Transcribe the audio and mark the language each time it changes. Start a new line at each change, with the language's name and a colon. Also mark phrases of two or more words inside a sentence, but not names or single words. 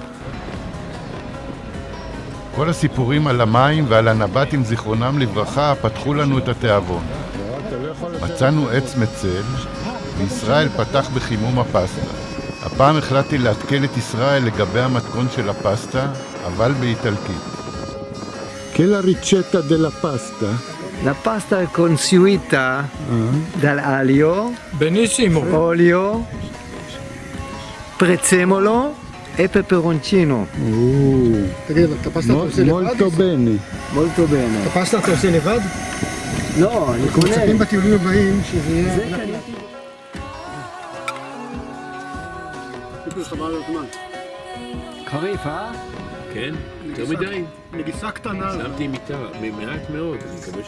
Hebrew: כל הסיפורים על המים ועל הנבטים זיכרונם לברכה פתחו לנו את התיאבון. מצאנו עץ מצל, וישראל פתח בחימום הפסטה. הפעם החלטתי להתקל את ישראל לגבי המתכון של הפסטה, אבל באיטלקית.
Italian: Che la ricetta della pasta? La pasta consueta dall'aglio, בניסימו. olio, prezzemolo e peperoncino.
Hebrew: תגיד, את הפסטה אתה עושה לבד? Molto bene. Molto bene. את הפסטה אתה עושה לבד? לא, אני קונה. מצפים בטיולים הבאים שזה יהיה... זה קניתי. חריף, כן? יותר מדי. נגיסה קטנה. שמתי מיטה, מעט מאוד. אני מקווה